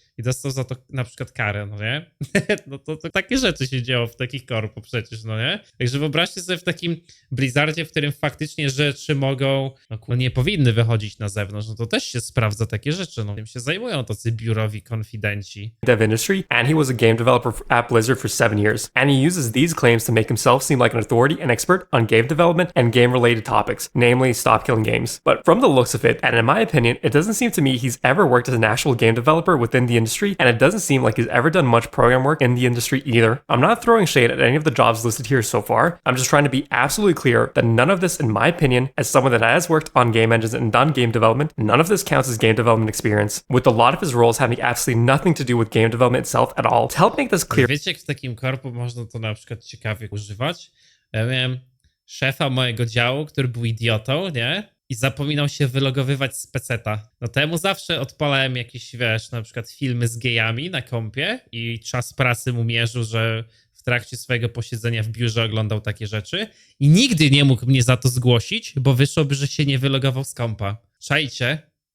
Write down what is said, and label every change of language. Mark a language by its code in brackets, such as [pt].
[pl] I dostał za to na przykład karę, no nie? No to takie rzeczy się dzieją w takich korpo przecież, no nie? Także wyobraźcie sobie w takim Blizzardzie, w którym faktycznie rzeczy mogą, no nie powinny wychodzić na zewnątrz, no to też się sprawdza takie rzeczy, no tym się zajmują tacy biurowi konfidenci. [en] Dev industry, and he was a game developer at Blizzard for 7 years, and he uses these claims to make himself seem like an authority and expert on game development and game-related topics, namely stop killing games. But from the looks of it, and in my opinion, it doesn't seem to me he's ever worked as an actual game developer within the industry, and it doesn't seem like he's ever done much program work in the industry either. I'm not throwing shade at any of the jobs listed here so far. I'm just trying to be absolutely clear that none of this, in my opinion, as someone that has worked on game engines and done game development, none of this counts as game development experience, with a lot of his roles having absolutely nothing to do with game development itself at all. To help make this clear, [pl] Wiecie, jak w takim korpo można to na przykład ciekawie używać? Ja miałem szefa mojego działu, który był idiotą, nie? I zapominał się wylogowywać z peceta. No temu zawsze odpalałem jakieś, wiesz, na przykład filmy z gejami na kompie i czas pracy mu mierzył, że w trakcie swojego posiedzenia w biurze oglądał takie rzeczy i nigdy nie mógł mnie za to zgłosić, bo wyszłoby, że się nie wylogował z kompa. Czajcie?